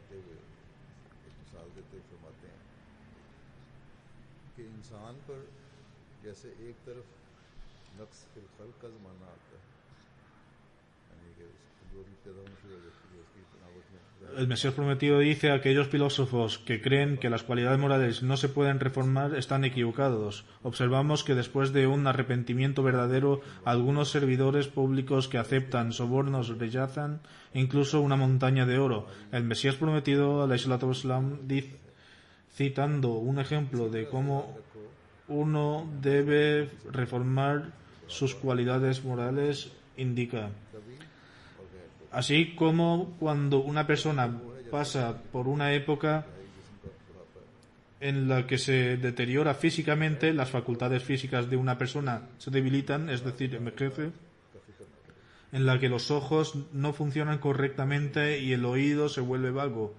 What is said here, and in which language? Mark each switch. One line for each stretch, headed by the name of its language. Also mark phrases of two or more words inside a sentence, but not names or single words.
Spanish: El Mesías prometido dice: aquellos filósofos que creen que las cualidades morales no se pueden reformar están equivocados. Observamos que después de un arrepentimiento verdadero, algunos servidores públicos que aceptan sobornos rechazan incluso una montaña de oro. El Mesías prometido,
Arabic: عليه الصلاة والسلام,
Spanish: citando un ejemplo de cómo uno debe reformar sus cualidades morales, indica: así como cuando una persona pasa por una época en la que se deteriora físicamente, las facultades físicas de una persona se debilitan, es decir, envejece, en la que los ojos no funcionan correctamente y el oído se vuelve vago.